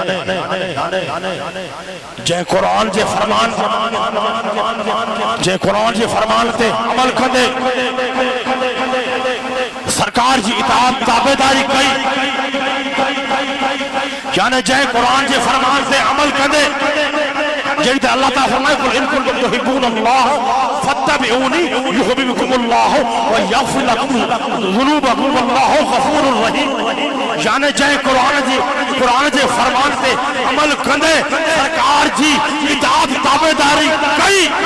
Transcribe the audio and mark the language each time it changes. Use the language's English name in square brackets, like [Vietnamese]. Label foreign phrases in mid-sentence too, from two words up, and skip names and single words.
[Sindhi] जंहिं क़ुरान जे फरमान ते अमल कंदे सरकार जी इताअत ताबेदारी कई, यानी जंहिं क़ुरान जे फरमान ते अमल कंदे جیڑی تے اللہ تعالیٰ فرمائے [Arabic] قل ان کنتم تحبون اللہ فاتبعونی یحببکم اللہ ویغفر لکم ذنوبکم واللہ غفور الرحیم [Sindhi] یعنی جائے قرآن جے فرمان تے عمل کندے سرکار جی اطاعت تابعداری کئی